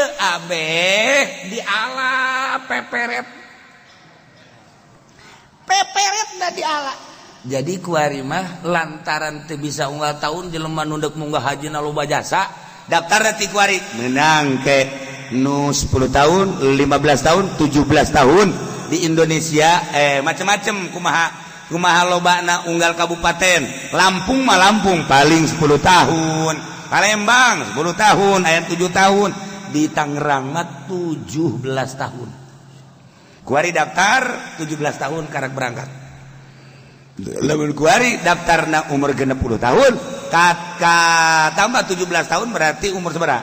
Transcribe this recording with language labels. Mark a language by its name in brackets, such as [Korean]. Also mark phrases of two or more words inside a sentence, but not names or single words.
[Sundanese] Abeh diala peperet da diala. Jadi kuari mah lantaran teu bisa unggal tahun jelema nundek munggah haji na loba jasa, daftar ti kuari meunang ke nu 10 tahun, 15 tahun, 17 tahun di Indonesia macam-macam kumaha lobana unggal kabupaten. Lampung mah Lampung paling 10 tahun. Palembang 10 tahun, aya 7 tahun, di Tangerang mah 17 tahun. Kuari daftar 17 tahun karek berangkat. Lamun kuari daftarna umur 60 tahun, tambah 17 tahun berarti umur sabaraha?